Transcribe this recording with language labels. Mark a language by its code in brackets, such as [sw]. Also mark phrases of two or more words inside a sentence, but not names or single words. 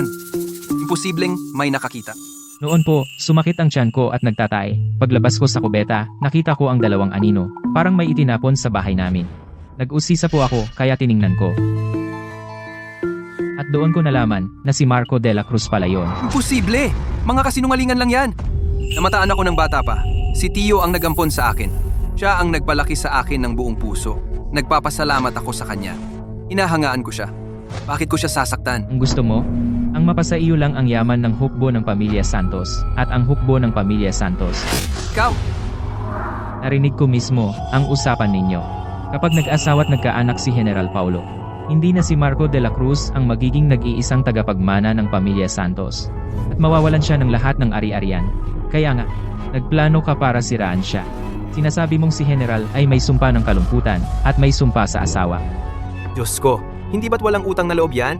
[tl] Imposibleng may nakakita. Noon po, sumakit ang tiyan ko at nagtatay. Paglabas ko sa kubeta, nakita ko ang dalawang anino. Parang may itinapon sa bahay namin. Nag-usisa po ako, kaya tiningnan ko. At doon ko nalaman na si Marco de la Cruz pala yon. Imposible! Mga kasinungalingan lang yan. Namataan ako ng bata pa. Si Tio ang nagampon sa akin. Siya ang nagpalaki sa akin ng buong puso. Nagpapasalamat ako sa kanya. Inahangaan ko siya. Bakit ko siya sasaktan? Ang gusto mo? Ang mapasa iyo lang ang yaman ng hukbo ng pamilya Santos at ang hukbo ng pamilya Santos. Ikaw! Narinig ko mismo ang usapan ninyo. Kapag nag-asawa at nagkaanak si General Paulo, hindi na si Marco de la Cruz ang magiging nag-iisang tagapagmana ng pamilya Santos. At mawawalan siya ng lahat ng ari-arian. Kaya nga, nagplano ka para siraan siya. Sinasabi mong si General ay may sumpa ng kalungkutan at may sumpa sa asawa. Diyos ko, hindi ba't walang utang na loob yan?